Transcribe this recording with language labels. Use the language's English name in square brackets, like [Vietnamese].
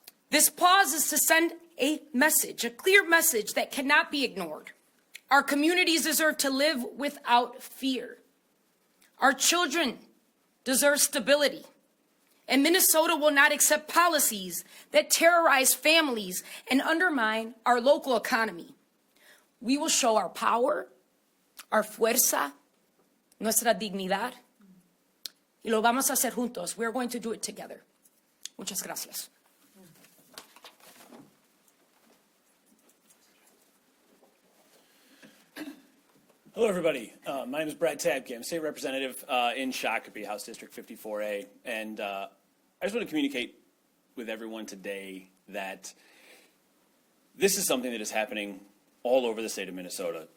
[English] This pause is to send a message, a clear message that cannot be ignored. Our communities deserve to live without fear. Our children deserve stability. And Minnesota will not accept policies that terrorize families and undermine our local economy. We will show our power, our fuerza, [Spanish] nuestra dignidad, y lo vamos a hacer juntos. [English] We're going to do it together. [Spanish] Muchas gracias. [English] Hello, everybody. My name is Brad Tabke. I'm a state representative in Shakopee, House District 54A. And I just want to communicate with everyone today that this is something that is happening all over the state of Minnesota.